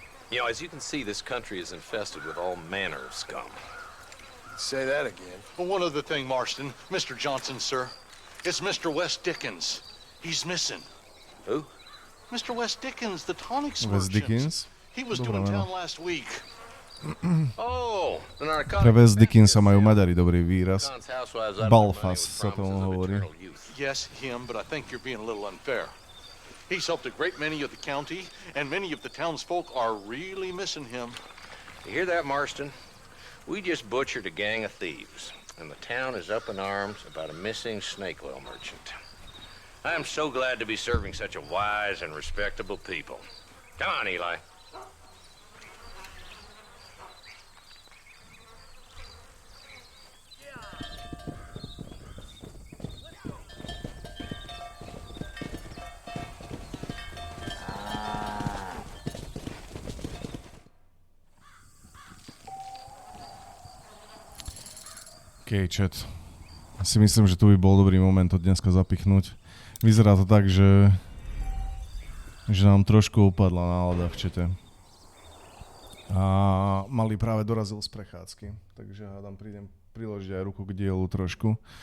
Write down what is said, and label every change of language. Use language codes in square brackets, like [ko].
[en] You know, as you can see, this country is infested with all manner of scum. Say that again. Well, one other thing, Marston. Mr. Johnson, sir. It's Mr. West Dickens. He's missing. Who? Mr. West Dickens, the tonics West Dickens? He was doing town last week. Oh, [sk] Pre West Dickensa majú Maďari dobrý výraz. Balfas sa tomu hovorí. [en] Yes, him, but I think you're being a little unfair. He's helped a great many of the county, and many of the townsfolk are really missing him. You hear that, Marston? We just butchered a gang of thieves, and the town is up in arms about a missing snake oil merchant. I am so glad to be serving such a wise and respectable people. Come on, Eli. [sk] OK, chat. Si myslím, že tu by bol dobrý moment to dneska zapichnúť. Vyzerá to tak, že nám trošku upadla nálada v čete. A Malý práve dorazil z prechádzky, takže hádam prídem priložiť aj ruku k dielu trošku.